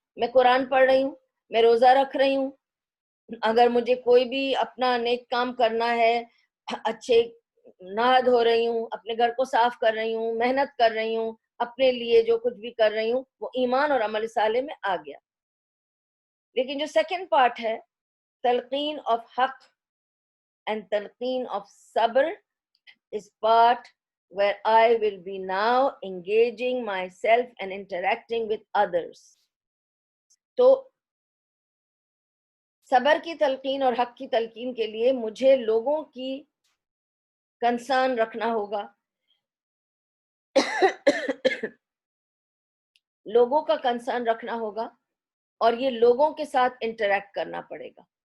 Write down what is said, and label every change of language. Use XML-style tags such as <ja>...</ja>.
<ur>میں قرآن پڑھ رہی ہوں, میں روزہ رکھ رہی ہوں, اگر مجھے کوئی بھی اپنا نیک کام کرنا ہے, اچھے نہا دھو رہی ہوں, اپنے گھر کو صاف کر رہی ہوں, محنت کر رہی ہوں, اپنے لیے جو کچھ بھی کر رہی ہوں, وہ ایمان اور عمل صالح میں آ گیا. لیکن جو سیکنڈ پارٹ ہے,</ur> <en>تلقین آف حق and talqeen of sabr, is part where I will be now engaging myself and interacting with others.</en> <ur>تو صبر کی تلقین اور حق کی تلقین کے لیے مجھے لوگوں کی کنسرن رکھنا ہوگا, لوگوں کا کنسرن رکھنا ہوگا, اور یہ لوگوں کے ساتھ انٹریکٹ کرنا پڑے گا.</ur>